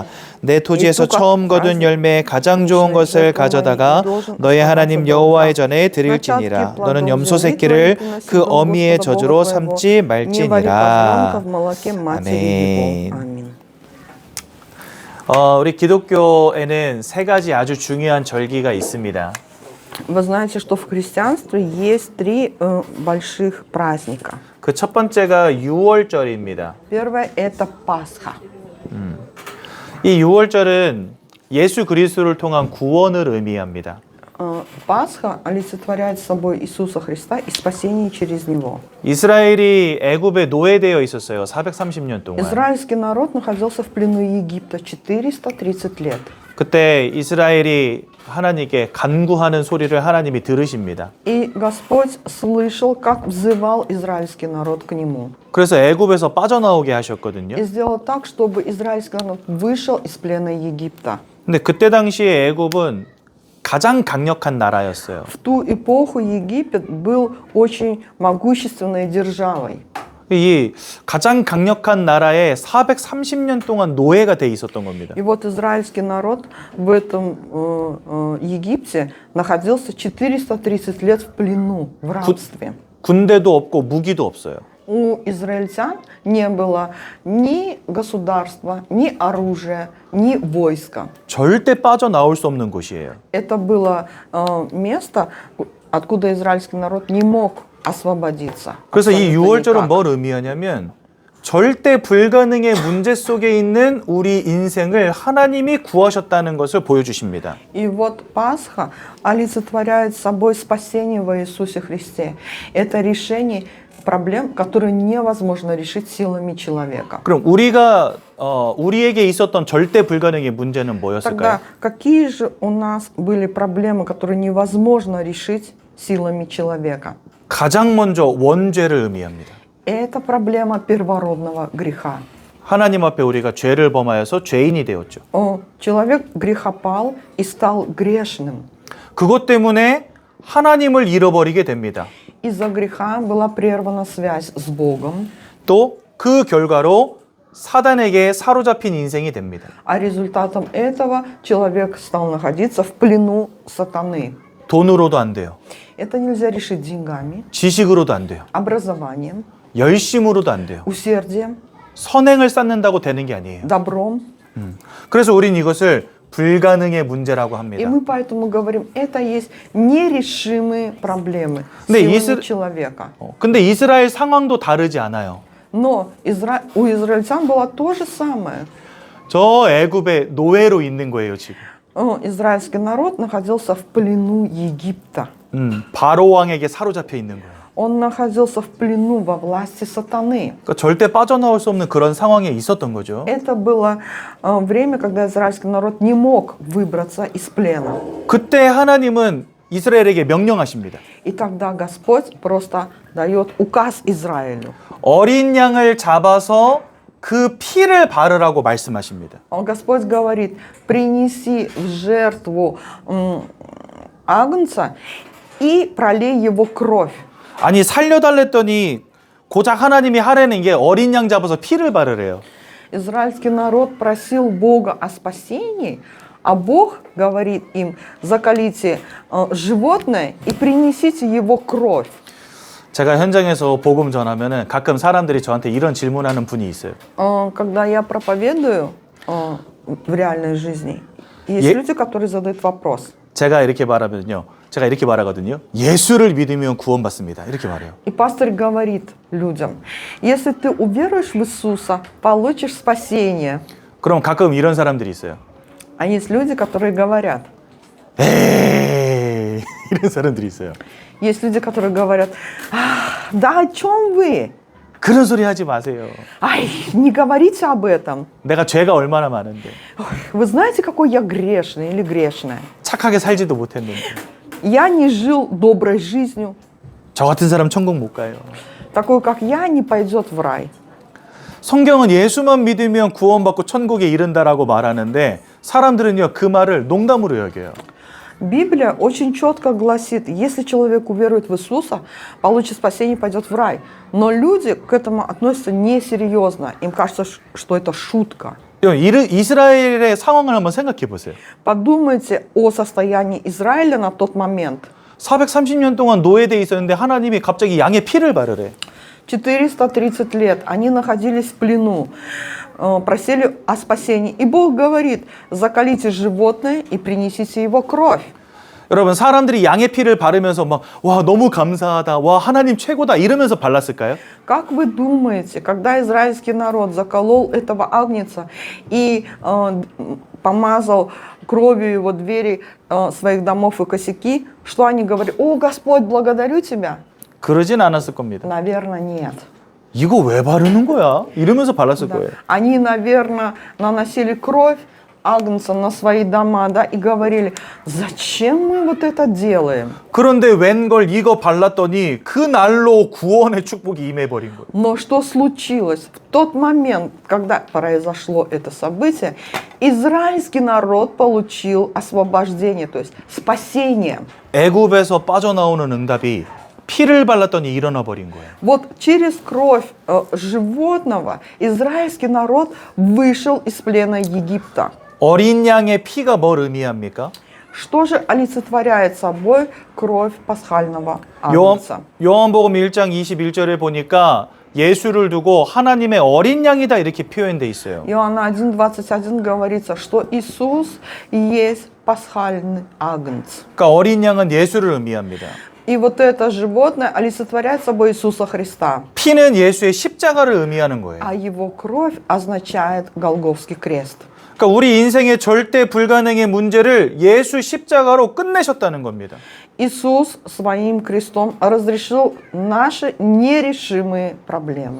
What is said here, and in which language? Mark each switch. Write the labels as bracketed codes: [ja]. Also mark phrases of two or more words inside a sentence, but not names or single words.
[ko] 내 토지에서 처음 거둔 열매 가장 좋은 것을 가져다가 너의 하나님 여호와의 전에 드릴지니라. 너는 염소 새끼를 그 어미의 젖으로 삼지 말지니라. 아멘. 우리 기독교에는 3가지 아주 중요한 절기가 있습니다. [ru] Вы знаете, что в христианстве есть 3 больших праздника. [ko] 그 첫 번째가 6월절입니다. [ru] Первое – это Пасха. [ko] 이 6월절은 예수 그리스도를 통한 구원을 의미합니다. [ru] Пасха олицетворяет собой Иисуса Христа и спасение через Него. [ko] 이스라엘이 애굽에 노예되어 있었어요. 430년 동안. [ru] Израильский народ находился в плену Египта 430 лет. [ko] 그때 이스라엘이 하나님께 간구하는 소리를 하나님이 들으십니다. [ru] И Господь слышал, как взывал израильский народ к Нему. [ko] 그래서 애굽에서 빠져나오게 하셨거든요. [ru] И сделал так, чтобы израильский народ вышел из плена Египта. [ko] 근데 그때 당시에 애굽은 가장 강력한 나라였어요. [ru] В ту эпоху Египет был очень могущественной державой. [ko] 이 가장 강력한 나라에 430년 동안 노예가 돼 있었던 겁니다. [ru] И вот израильский народ в этом Египте находился 430 лет в плену, в рабстве. [ko] 군대도 없고 무기도 없어요. [ru] У израильтян не было ни государства, ни оружия, ни войска. [ko] 절대 빠져나올 수 없는 곳이에요. [ru] Это было место, откуда израильский народ не мог освободиться. [ko] 그래서 이 [ru] Абсолютно [ko] 6월절은 [ru] никак. [ko] 뭘 의미하냐면 절대 불가능의 문제 속에 있는 우리 인생을 하나님이 구하셨다는 것을 보여주십니다. [ru] И вот Пасха олицетворяет собой спасение во Иисусе Христе. Это решение проблем, которые невозможно решить силами человека. [ko] 그럼 우리에게 있었던 절대 불가능의 문제는 뭐였을까요? [ru] Тогда какие же у нас были проблемы, которые невозможно решить силами человека? [ko] 가장 먼저 원죄를 의미합니다. [ru] Это проблема первородного греха. [ko] 하나님 앞에 우리가 죄를 범하여서 죄인이 되었죠. [ru] Человек грехопал и стал грешным. [ko] 그것 때문에 하나님을 잃어버리게 됩니다. [ru] Из-за греха была прервана связь с Богом, [ko] 또 그 결과로 사단에게 사로잡힌 인생이 됩니다. [ru] а результатом этого человек стал находиться в плену сатаны. [ko] 돈으로도 안 돼요. [ru] Это нельзя решить деньгами, [ko] 지식으로도 안 돼요. [ru] образованием, [ko] 열심으로도 안 돼요. [ru] усердием, [ko] 선행을 쌓는다고 되는 게 아니에요. [ru] добром. [ko] 그래서 우린 이것을 불가능의 문제라고 [ru] И [ko] 합니다. [ru] мы поэтому говорим, это есть нерешимые проблемы [ko] 근데 [ru] силами человека. [ko] 근데 이스라엘 상황도 다르지 않아요. [ru] Но у израильтян было то же самое. [ko] 저 애굽에 노예로 있는 거예요, 지금. [ru] Израильский народ находился в плену Египта. [ko] 바로 왕에게 사로잡혀 있는 거예요. [ru] Он находился в плену во власти сатаны. [ko] 그러니까 절대 빠져나올 수 없는 그런 상황에 있었던 거죠. [ru] Это было время, когда израильский народ не мог выбраться из плена. [ko] 그때 하나님은 이스라엘에게 명령하십니다. [ru] И тогда Господь просто дает указ Израилю. [ko] 어린 양을 잡아서 그 피를 바르라고 말씀하십니다. [ru] Господь говорит, принеси в жертву агнца и пролей его кровь. [ko] 아니 살려달랬더니 고작 하나님이 하라는 게 어린 양 잡아서 피를 바르래요. [ru] Израильский народ просил Бога о спасении, а Бог говорит им, заколите животное и принесите его кровь. [ko] 제가 현장에서 복음 전하면은 가끔 사람들이 저한테 이런 질문하는 분이 있어요. [ru] Когда я проповедую в реальной жизни, есть люди, которые задают вопрос. [ko] 제가 이렇게 말하거든요. 예수를 믿으면 구원받습니다. 이렇게 말해요. [ru] И пастор говорит людям, если ты уверуешь в Иисуса, получишь спасение. [ko] 그럼 가끔 이런 사람들이 있어요. [ru] А есть люди, которые говорят. [ko] 에이, 이런 사람들이 있어요. [ru] Есть люди, которые говорят, да о чем вы? [ko] 그런 소리 하지 마세요. [ru] Ай, не говорите об этом. [ko] 내가 죄가 얼마나 많은데. [ru] Вы знаете, какой я грешный или грешная? [ko] 착하게 살지도 못했는데. [ru] Я не жил доброй жизнью. [ko] 저 같은 사람 천국 못 가요. [ru] Такой, как я, не пойдет в рай. [ko] 성경은 예수만 믿으면 구원받고 천국에 이른다라고 말하는데 사람들은요 그 말을 농담으로 여겨요. [ru] Библия очень четко гласит, если человек уверует в Иисуса, получит спасение и пойдет в рай. Но люди к этому относятся несерьезно. Им кажется, что это шутка. [ko] 이스라엘의 상황을 한번 생각해 보세요. [ru] Подумайте о состоянии Израиля на тот момент. [ko] 430년 동안 노예돼 있었는데 하나님이 갑자기 양의 피를 바르래. [ru] 430 лет они находились в плену, просили о спасении. И Бог говорит, заколите животное и принесите его кровь. [ko] 여러분 사람들이 양의 피를 바르면서 막 와 너무 감사하다, 와 하나님 최고다 이러면서 발랐을까요? [ru] Как вы думаете, когда израильский народ заколол этого агнца и помазал кровью его двери своих домов и косяки, что они говорили? О, Господь, благодарю тебя. [ko] 그러진 않았을 겁니다. [ru] Наверное, нет. [ko] 이거 왜 바르는 거야? 이러면서 발랐을 거예요. [ru] Они, наверное, наносили кровь агнца на свои дома, да, и говорили, зачем мы вот это делаем? [ko] 그런데 웬걸 이거 발랐더니 그 날로 구원의 축복이 임해버린 거예요. [ru] Но что случилось? В тот момент, когда произошло это событие, израильский народ получил освобождение, то есть спасение. [ko] 애굽에서 빠져나오는 응답이 피를 발랐더니 일어나 버린 거예요. [ru] Вот через кровь животного израильский народ вышел из плена Египта. [ko] 어린 양의 피가 뭘 의미합니까? [ru] Что же олицетворяет собой кровь пасхального агнца? [ko] 요한복음 1장 21절에 보니까 예수를 두고 하나님의 어린 양이다 이렇게 표현돼 있어요. [ru] Иоанна 1:21 говорится, что Иисус есть пасхальный агнец. [ko] 그러니까 어린 양은 예수를 의미합니다. [ru] И вот это животное олицетворяет собой Иисуса Христа, [ko] 피는 예수의 십자가를 의미하는 거예요. [ru] а его кровь означает Голгофский крест. [ko] 그러니까 우리 인생의 절대 불가능의 문제를 예수 십자가로 끝내셨다는 겁니다. [ru] Иисус своим крестом разрешил наши нерешимые проблемы.